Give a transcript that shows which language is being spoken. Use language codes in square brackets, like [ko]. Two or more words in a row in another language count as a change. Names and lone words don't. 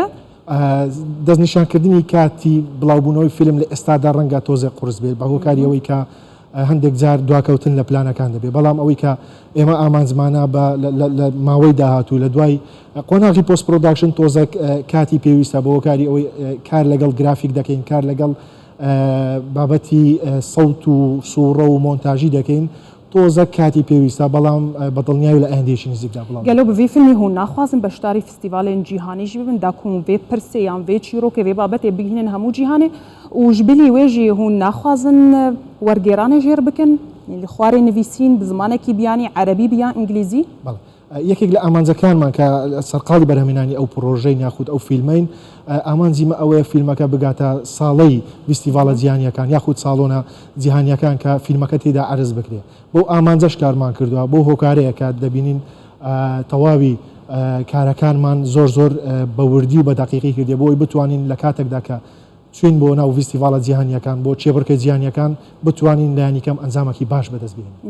[ckb] دەستنیشانکردنی کاتی بڵاوبوونەوەی فیلم لە ئێستادا ڕەنگە تۆزێک قورس بێت بە هۆکاری ئەوەی کە هەندێک جار دواکەوتن لە پلانەکان دەبێت بەڵام ئەوەی کە ئێمە ئامانزمانە لە ماوەی داهاتوو لە دوای قۆناغی پۆست پرۆداکشن تۆزێک کاتی پێویستە بە هۆکاری ئەوەی کار لەگەڵ گرافیک دەکەین کار لەگەڵ بابەتی سەوت و سوورە و مۆنتاژی دەکەین تۆزە کاتی پێویستە بەڵام بەدڵنیاوی لە ئەندێکی نزیکدا بڵام [ku] گەلۆ بڤێ فیلمی هون ناخوازن بەشداری فستیڤالên جیهانیژی ببن داکۆم vê pirsê yan vê çîrokê vê babetê bigihînin hemû cîhanê û ji bilî wê jî hûn naxwazin wergêranê jêr bikin li xwarê nivîsîn bi zimanekî biyanî erebî biyan îngilîzî [ckb] یەکێک لە ئامانجەکانمان کە سەرقاڵی بەرهەمێنانی ئەو پرۆژەی ناخود ئەو فیلمین ئامانجیمە ئەوەیە فیلمەکە بگاتە ساڵەی فیستیڤالە جیهانیەکان یاخود ساڵۆنە جیهانیەکان کە فیلمەکە تێدا عرض بکرێت بۆ ئامانجەش کارمان کردووە بۆ هۆکارەیە کە دەبینین تەواوی کارەکانمان زۆر بە وردی و بە دقیقی کردێ بۆی بتوانین لە کاتێکدا کە چین بۆ ناو فیستیڤالە جیهانیەکان بۆ چێبڕکە جیهانیەکان بتوانین لایەنیکەم ئەنجامێکی باش بەدەست بێنین.